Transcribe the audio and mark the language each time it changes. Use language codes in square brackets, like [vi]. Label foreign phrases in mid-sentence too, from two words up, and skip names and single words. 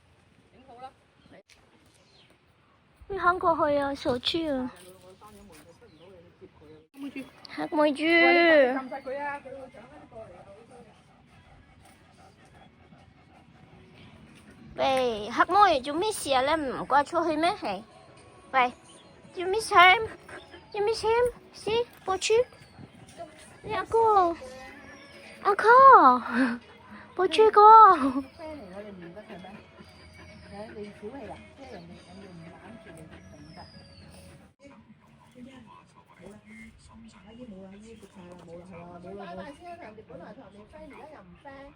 [yue] 你行過去啊，傻豬啊！黑妹豬。喂，黑妹做咩事啊？你唔掛出去咩？係，喂 ， [en] you miss him？ You miss him？ See， [yue] 寶珠，你阿哥，寶珠哥。你小氣啊？即係人哋唔攬住你就唔得。拜拜先啦，人哋本來同你 friend，而家又唔 friend。